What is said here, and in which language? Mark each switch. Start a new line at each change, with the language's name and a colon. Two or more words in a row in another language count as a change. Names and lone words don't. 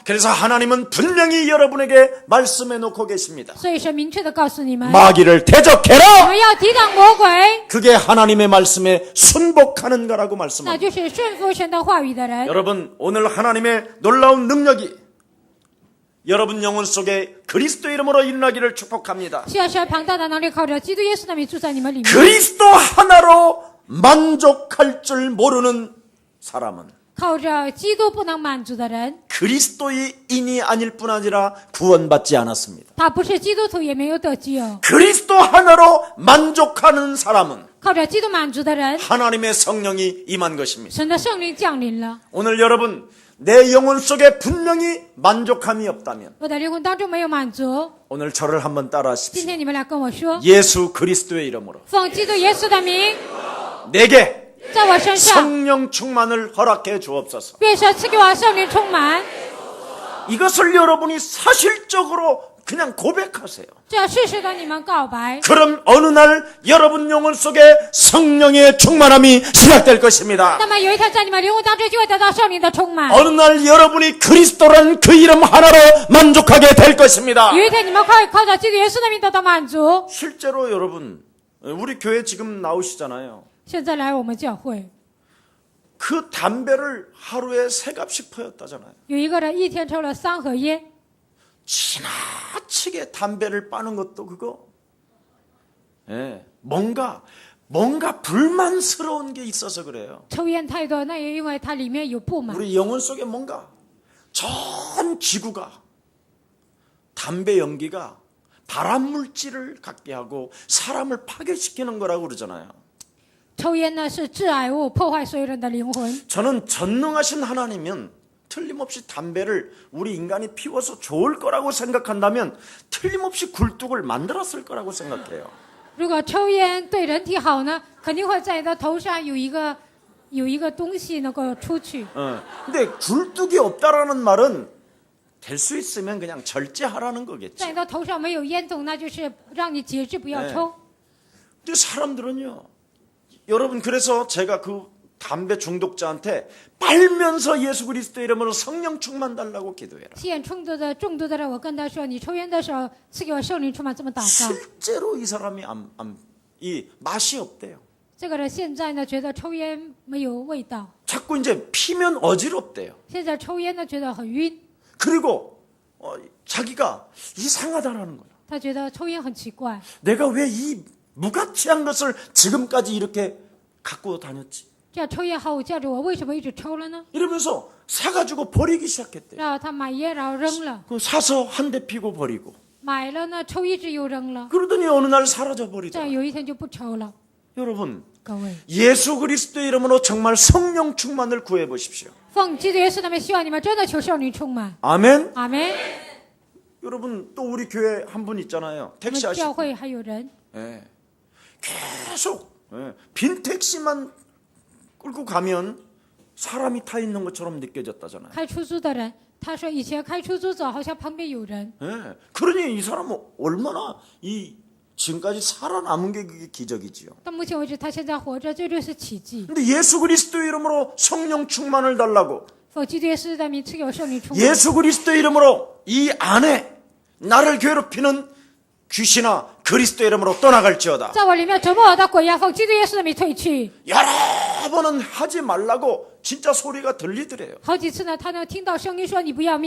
Korean: 그래서 하나님은 분명히 여러분에게 말씀해 놓고 계십니다.
Chinese: 所以神明确的告诉你们，
Korean: 마귀를
Chinese: 你
Korean: 대적해라!
Chinese: 们要抵挡魔鬼，
Korean: 그게 하나님의 말씀에 순복하는 거라고
Chinese: 那
Korean: 말씀합니다.
Chinese: 就是顺服神的话语的人。
Korean: 여러분 오늘 하나님의 놀라운 능력이 여러분 영혼 속에 그리스도 이름으로 일어나기를 축복합니다.
Chinese: 需要神庞大的能力靠着基督耶稣的名住在你们里面。
Korean: 그리스도 하나로 만족할 줄 모르는 사람은
Chinese: 靠着基督不能满足的人，
Korean: 그리스도인이 아닐 뿐 아니라 구원받지 않았습니다.
Chinese: 他不是基督徒，也没有得救。
Korean: 그리스도 하나로 만족하는 사람은
Chinese: 靠着基督满足的人，
Korean: 하나님의 성령이 임한 것입니다.
Chinese: 神的圣灵降临了。
Korean: 오늘 여러분 내 영혼 속에 분명히 만족함이 없다면
Chinese: 我的灵魂当中没有满足，
Korean: 오늘 저를 한번
Chinese: 今
Korean: 따라하십시오.
Chinese: 天你们来跟我说，
Korean: 예수 그리스도의 이름으로
Chinese: 奉基督耶稣的名，
Korean: 내게
Chinese: 在我身上，
Korean: 성령 충만을 허락해 주옵소서.
Chinese: 愿神赐给我圣灵充满。
Korean: 이것을 여러분이 사실적으로 그냥 고백하세요.
Chinese: 这要事实的你们告白，
Korean: 그럼 어느 날 여러분 영혼 속에 성령의 충만함이 시작될 것입니다.
Chinese: 那么有一天在你们灵魂当中就会得到圣灵的充满。
Korean: 어느 날 여러분이 그리스도란 그 이름 하나로 만족하게 될 것입니다.
Chinese: 有一天你们会靠着基督耶稣的名得到满足。
Korean: 실제로 여러분, 우리 교회 지금 나오시잖아요.
Chinese: 现在来我们教会，
Korean: 그 담배를 하루에 3갑씩 퍼였다잖아요.
Chinese: 有一个人一天抽了3盒烟，
Korean: 지나치게 담배를 빠는 것도 그거, 예, 뭔가 불만스러운 게 있어서 그래요.
Chinese: 抽烟太多，那也因为它里面有不满。
Korean: 우리 영혼 속에 뭔가 전 지구가 담배 연기가 발암 물질을 갖게 하고 사람을 파괴시키는 거라고 그러잖아요.
Chinese: 抽烟呢是致癌物，破坏所有人的灵魂。
Korean: 저는 전능하신 하나님은 틀림없이 담배를 우리 인간이 피워서 좋을 거라고 생각한다면 틀림없이 굴뚝을 만들었을 거라고 생각해요.
Chinese: 如果抽烟对人体好呢，肯定会在你的头上有一个东西能够出去。
Korean: 근데 굴뚝이 없다라는 말은 될 수 있으면 그냥 절제하라는
Chinese: 在
Korean: 거겠지.
Chinese: 你的头上没有烟筒，那就是让你节制，不要抽。
Korean: 근데 사람들은요, 여러분, 그래서 제가 그 담배 중독자한테 빨면서 예수 그리스도 이름으로 성령 충만 달라고 기도해라.
Chinese: 吸烟中毒的人，我跟他说，你抽烟的时候赐给我圣灵充满，这么祷告。
Korean: 실제로 이 사람이 이 맛이 없대요.
Chinese: 这个人现在呢，觉得抽烟没有味道，
Korean: 자꾸 이제 피면 어지럽대요.
Chinese: 现在抽烟呢觉得很晕，
Korean: 그리고 자기가 이상하다라는 거예요.
Chinese: 他觉得抽烟很奇怪，
Korean: 내가 왜 이 무가치한 것을 지금까지 이렇게 갖고 다녔지?
Chinese: 这样抽烟毫无价值，我为什么一直抽了呢？
Korean: 이러면서 사가지고 버리기 시작했대요.
Chinese: 然后他买烟，然后扔了，
Korean: 그 사서 한 대 피고 버리고.
Chinese: 买了呢抽一支又扔了，
Korean: 그러더니 어느 날 사라져
Chinese: 这
Korean: 버리더라.
Chinese: 样有一天就不抽了。
Korean: 여러분,
Chinese: 各位，
Korean: 예수 그리스도 이름으로 정말 성령 충만을 구해 보십시오.
Chinese: 奉基督耶稣的名，希望你们真的求圣灵充满。
Korean: 아멘.
Chinese: 阿门。
Korean: 여러분, 또 우리 교회 한 분 있잖아요.
Chinese: 我
Korean: 택시
Chinese: 们
Korean: 아시.
Chinese: 教会还有人，
Korean: 예. 계속 빈 택시만 끌고 가면 사람이 타 있는 것처럼 느껴졌다잖아요.
Chinese: 开出租的人，他说以前开出租走好像旁边有人，
Korean: 예. 그러니 이 사람은 얼마나 지금까지 살아남은 게 그게 기적이지요.
Chinese: 到目前为止他现在活着，这就是奇迹。
Korean: 근데 예수 그리스도 이름으로 성령 충만을 달라고,
Chinese: 奉基督耶稣的名赐给我圣灵充满。
Korean: 예수 그리스도 이름으로 이 안에 나를 괴롭히는 귀신아 그리스도 이름으로 떠나갈지어다.
Chinese: 在我里面折磨我的鬼呀，奉基督耶稣的名退去。
Korean: 여러 번은 하지 말라고 진짜 소리가 들리더래요.
Chinese: 好几次呢，他能听到声音说你不要命